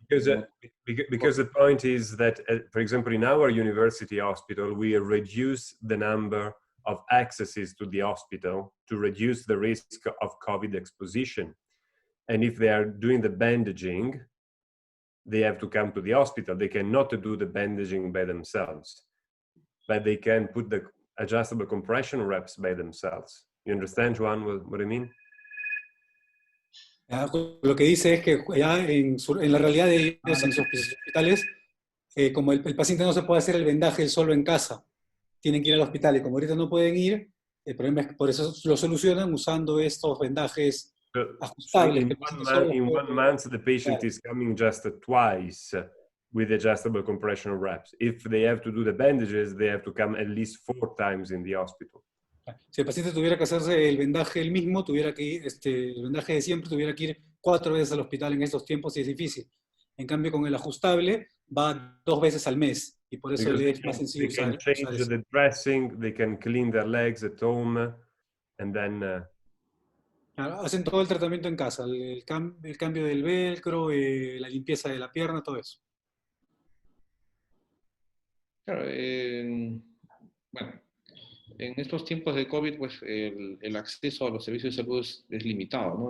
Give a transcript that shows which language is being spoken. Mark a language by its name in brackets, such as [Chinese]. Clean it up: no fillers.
[English] Because the point is that, for example, in our university hospital, we reduce the number of accesses to the hospital to reduce the risk of COVID exposition. And if they are doing the bandaging, they have to come to the hospital. They cannot do the bandaging by themselves, but they can put the adjustable compression reps by themselves. You understand, Juan, what I mean? [Spanish] Lo que dice es que ya en la realidad de ellos, en sus hospitales, como el paciente no se puede hacer el vendaje él solo en casa, tienen que ir al hospital, y como ahorita no pueden ir, el problema es que por eso lo solucionan usando estos vendajes ajustables. [English] In one month, the patient is coming just twice with adjustable compression reps. If they have to do the bandages, they have to come at least 4 times in the hospital. [Spanish] Si el paciente tuviera que hacerse el vendaje él mismo, tuviera que ir, el vendaje de siempre, tuviera que ir 4 veces al hospital en estos tiempos y es difícil. En cambio, con el ajustable, va 2 veces al mes y por eso le es más sencillo usar. [English] They can change the dressing, they can clean their legs at home, and then... [Spanish] Claro, hacen todo el tratamiento en casa, el cambio del velcro, la limpieza de la pierna, todo eso. Claro, bueno, en estos tiempos de COVID, pues el acceso a los servicios de salud es limitado, ¿no?